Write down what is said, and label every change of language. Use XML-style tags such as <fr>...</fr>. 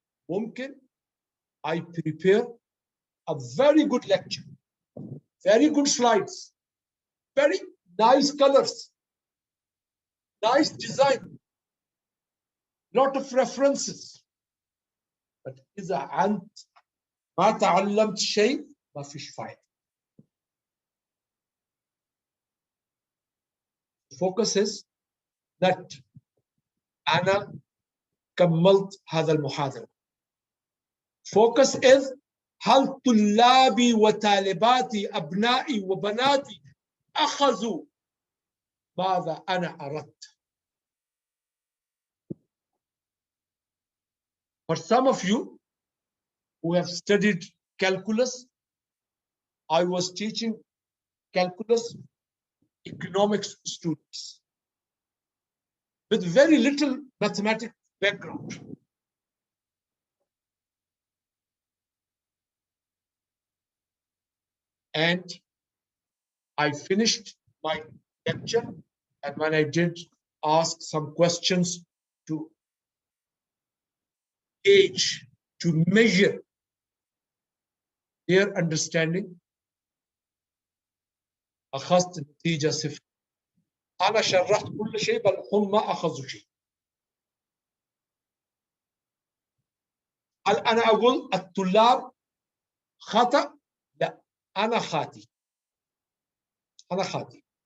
<en>ممكن I prepare a very good lecture, very good slides, very nice colors, nice design, lot of references. But</en> <ar>إذا أنت ما تعلمت شيء ما فيش فايدة.</ar> <en>focus is that</en> <ar>أنا كملت هذا المحاضرة.</ar> <en>Focus is</en> <ar>هل طلابي وطالباتي أبنائي وبناتي أخذوا ماذا أنا أردت.</ar> <en>For some of you who have studied calculus, I was teaching calculus economics students with very little mathematics background. And I finished my lecture, and when I did ask some questions to gauge, to measure their understanding,</en> <ar>أخذت نتيجة 0. أنا شرحت كل شيء بل هم ما أخذوا شيء. هل أنا أقول الطلاب خطأ؟ لا، أنا خاطئ. أنا خاطئ.</ar>